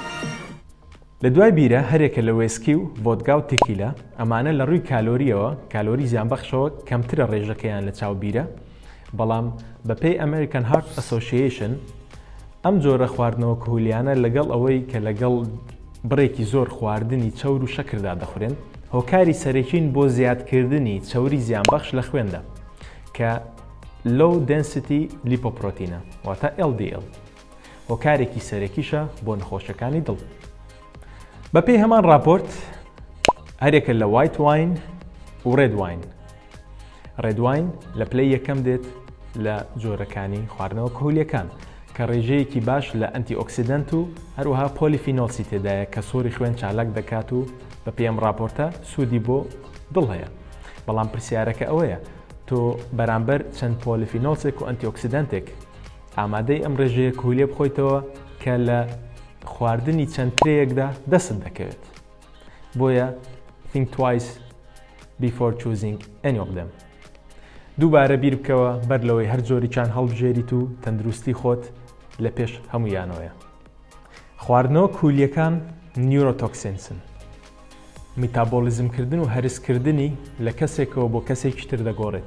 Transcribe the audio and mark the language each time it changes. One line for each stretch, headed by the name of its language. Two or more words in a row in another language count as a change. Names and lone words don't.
Central Kurdish: لە دوای بیرە هەرێکە لە وێسکی و ڤۆدگا و تێکیلا، ئەمانە لە ڕووی کالۆریەوە کالۆری زیانبەخشەوە کەمترە ڕێژەکەیان لە چاو بیرە. بەڵام بەپێی ئەمریکان هارت ئەسۆسییشن ئەم جۆرە خواردنەوە کحولیانە لەگەڵ ئەوەی کە لەگەڵ بڕێکی زۆر خواردنی چەور و شەکردا دەخورێن، هۆکاری سەرەکین بۆ زیادکردنی چەوری زیانبەخش لە خوێندا کە
English: low density lipoprotein
Central Kurdish: واتە LDL، هۆکارێکی سەرەکیشە بۆ نەخۆشەکانی دڵ. بەپێی هەمان راپۆرت هەرێکە لە
English: white wine
Central Kurdish: و
English: red wine. red wine
Central Kurdish: لە پلەی یەکەم دێت لە جۆرەکانی خواردنەوە کحولیەکان کە ڕێژەیەکی باش لە ئەنتی ئۆکسیدەنت و هەروەها پۆلیفینۆلسی تێدایە کە سۆری خوێن چالاک دەکات و بە پێی ئەم راپۆرتە سوودی بۆ دڵ هەیە. بەڵام پرسیارەکە ئەوەیە تۆ بەرامبەر چەند پۆلیفینۆلسێک و ئەنتی ئۆکسیدەنتێک ئامادەی ئەم ڕێژەیە کحولیە بخۆیتەوە کە لە خواردنی چەند ترەیەکدا دەست دەکەوێت.
English: بۆیە think twice before choosing any of them.
Central Kurdish: دووبارە بیر بکەوە بەر لەوەی هەر جۆریان هەڵبژێریت و تەندروستی خۆت لە پێش هەمویانەوەیە. خواردنەوە کحولیەکان نیورۆتۆکسینسن. میتابۆلیزمکردن و هەرسکردنی لە کەسێکەوە بۆ کەسێکی تر دەگۆڕێت.